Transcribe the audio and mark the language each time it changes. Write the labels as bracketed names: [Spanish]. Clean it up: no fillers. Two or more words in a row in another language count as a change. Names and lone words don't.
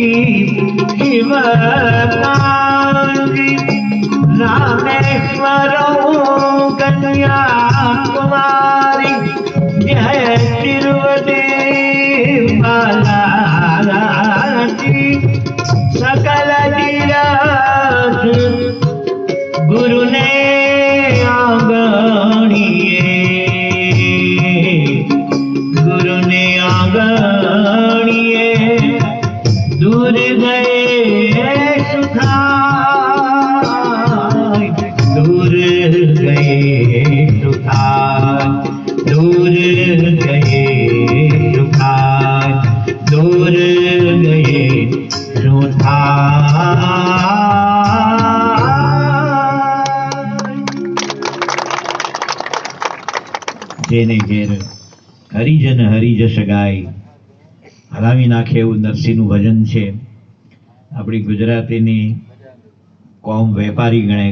[Gujarati] શિવકાંગી રામેશ્વર કન્યાકુમારી જય તિરુવદે બાલાજી સકલ તીરથ ગુરુ ને આંગણિએ ગુરુ ને આંગણિએ દૂર ગયે સુખાય દૂર ગયે સુખાય દૂર ગયે સુખાય દૂર ગયે સુખાય। જેને ઘેર હરિજન હરિજસ ગાય હલાવી નાખે એવું નરસિંહનું ભજન છે. આપણી ગુજરાતીની કોમ વેપારી ગણાય.